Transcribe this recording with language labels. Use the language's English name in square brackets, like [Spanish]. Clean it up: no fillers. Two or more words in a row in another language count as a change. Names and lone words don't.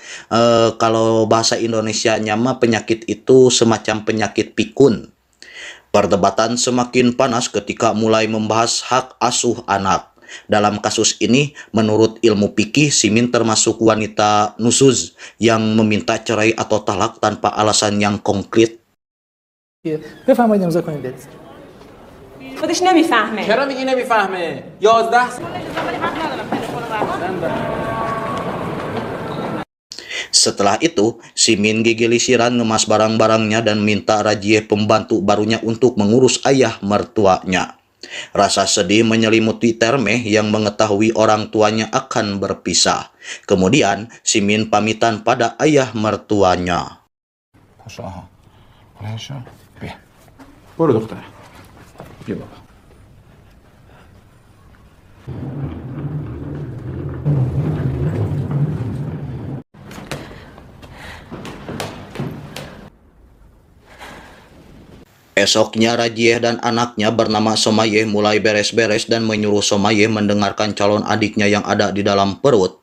[Indonesian] Kalau bahasa Indonesianya mah penyakit itu semacam penyakit pikun. Perdebatan semakin panas ketika mulai membahas hak asuh anak. Dalam kasus ini, menurut ilmu fikih, Simin termasuk wanita nusuz yang meminta cerai atau talak tanpa alasan yang konkret. [Persian] بفرمایید امضا کنید برید. خودش نمیفهمه. چرا میگی نمیفهمه؟ 11 سال. [Indonesian] Setelah itu, Simin gigi lisiran ngemas barang-barangnya dan minta Rajieh pembantu barunya untuk mengurus ayah mertuanya. Rasa sedih menyelimuti Termeh yang mengetahui orang tuanya akan berpisah. Kemudian, Simin pamitan pada ayah mertuanya. [Persian] برو دختر بیا بابا. [Indonesian] Esoknya Rajieh dan anaknya bernama Somayeh mulai beres-beres dan menyuruh Somayeh mendengarkan calon adiknya yang ada di dalam perut.